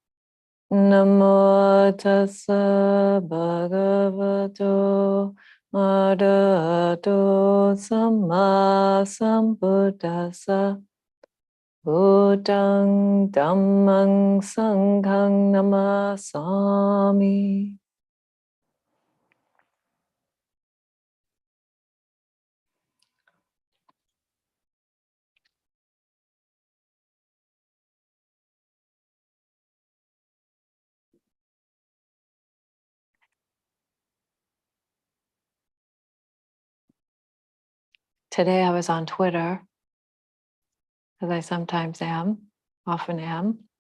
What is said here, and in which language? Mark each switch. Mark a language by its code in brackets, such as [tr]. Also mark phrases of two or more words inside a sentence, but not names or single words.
[pi] Namo tassa bhagavato arahato samma sambuddhassa. Buddhang dhammang sanghang namasami. [en] Today I was on Twitter, as I sometimes am, often am.